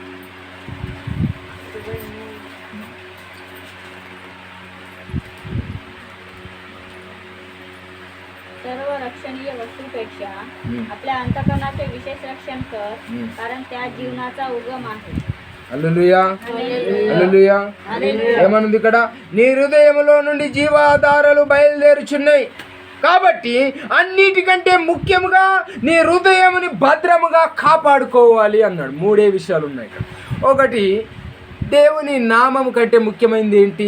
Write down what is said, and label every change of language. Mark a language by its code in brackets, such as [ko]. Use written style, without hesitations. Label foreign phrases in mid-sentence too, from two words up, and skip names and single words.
[mr] सर्व रक्षणीय वस्तूपेक्षा आपल्या अंतःकरणाचे विशेष रक्षण कर, कारण त्या जीवनाचा उगम आहे. [te] హల్లెలూయా, హల్లెలూయా. ఏమనుంది ఇక్కడ? నీ హృదయములో నుండి జీవాధారాలు బయలుదేరుచున్నాయి. కాబట్టి అన్నిటికంటే ముఖ్యముగా నీ హృదయముని భద్రముగా కాపాడుకోవాలి అన్నాడు. 3 విషయాలు ఉన్నాయి ఇక్కడ. ఒకటి, దేవుని నామము కంటే ముఖ్యమైనది ఏంటి?